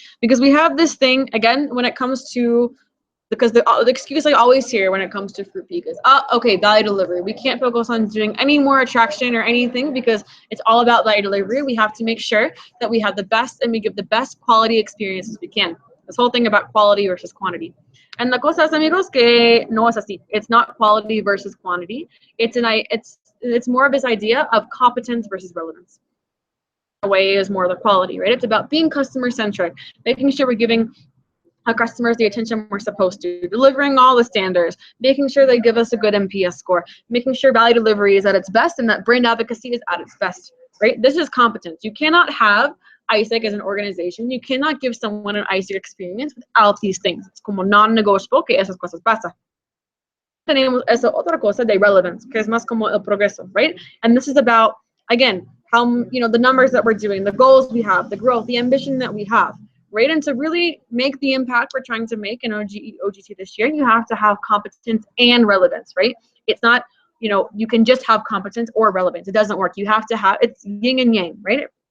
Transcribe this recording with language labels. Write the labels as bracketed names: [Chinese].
[English] Because we have this thing, again, when it comes to, because the excuse I always hear when it comes to fruit peak is, okay, value delivery. We can't focus on doing any more attraction or anything because it's all about value delivery. We have to make sure that we have the best and we give the best quality experiences we can. This whole thing about quality versus quantity. [Spanish] And la cosa es, amigos, que no es así. [English] It's not quality versus quantity. It's more of this idea of competence versus relevance. The way is more the quality, right? It's about being customer centric, making sure we're giving our customers the attention we're supposed to, delivering all the standards, making sure they give us a good NPS score, making sure value delivery is at its best and that brand advocacy is at its best, right? This is competence. You cannot have ISEC as an organization. You cannot give someone an ISEC experience without these things. It's [Spanish] como non-negotiable que esas cosas pasan. Tenemos esa otra cosa de relevance, que es más como el progreso, [English] right? And this is about, again, how, the numbers that we're doing, the goals we have, the growth, the ambition that we have, right? And to really make the impact we're trying to make in oGE, oGT this year, you have to have competence and relevance, right? It's not, you can just have competence or relevance. It doesn't work. You have to have, it's yin and yang, right?